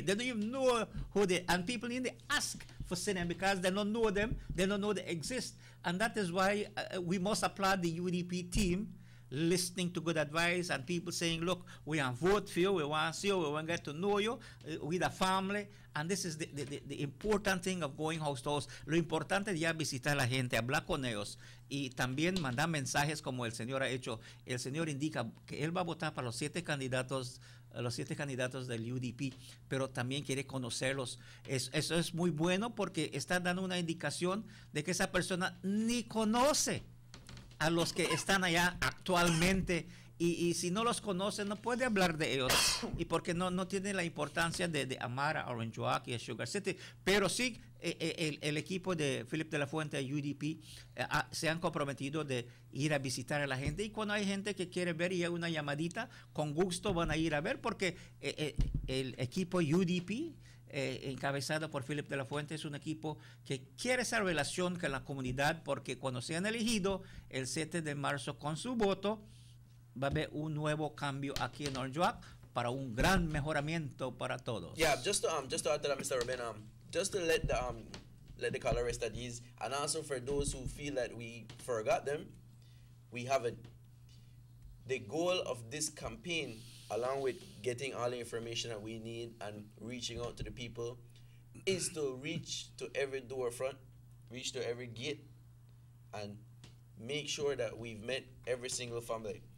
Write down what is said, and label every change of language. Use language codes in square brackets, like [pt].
[en] They don't even know who they, and people need to ask for them because they don't know them, they don't know they exist. And that is why we must applaud the UDP team listening to good advice, and people saying, look, we want to vote for you, we want to see you, we want to get to know you, with a family. And this is the important thing of going house to house. [es] Lo importante es ya visitar a la gente, hablar con ellos y también mandar mensajes como el señor ha hecho. El señor indica que él va a votar para los 7 candidatos del UDP, pero también quiere conocerlos. Eso es muy bueno porque está dando una indicación de que esa persona ni conoce a los que están allá actualmente. Y si no los conoce, no puede hablar de ellos. Y porque no tiene la importancia de amar a Orange Walk y a Sugar City. Pero sí, el equipo de Philip de la Fuente, UDP, se han comprometido de ir a visitar a la gente. Y cuando hay gente que quiere ver y hay una llamadita, con gusto van a ir a ver, porque el equipo UDP, encabezado por Philip de la Fuente, es un equipo que quiere esa relación con la comunidad, porque cuando sean elegidos el 7 de marzo con su voto, va a haber un nuevo cambio aquí en Orange Walk para un gran mejoramiento para todos. [en] Yeah, just to add to that, Mr. Ruben, just to let the colorists at ease, and also for those who feel that we forgot them, we haven't. The goal of this campaign, along with getting all the information that we need and reaching out to the people, is to reach to every door front, reach to every gate, and make sure that we've met every single family.